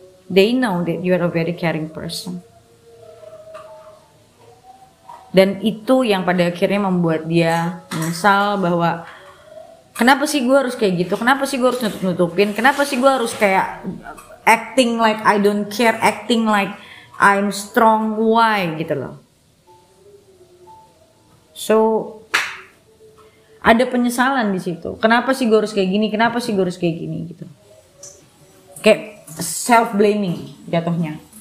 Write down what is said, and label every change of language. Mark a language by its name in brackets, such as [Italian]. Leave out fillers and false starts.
[English] They know that you are a very caring person. [Indonesian] Dan itu yang pada akhirnya membuat dia menyesal bahwa Kenapa sih gue harus kayak gitu? Kenapa sih gue harus nutup-nutupin? Kenapa sih gue harus kayak [English] acting like I don't care, acting like I'm strong, why [Indonesian] gitu loh. So ada penyesalan di situ. Kenapa sih gue harus kayak gini? Kenapa sih gue harus kayak gini gitu. Kayak self blaming jatuhnya.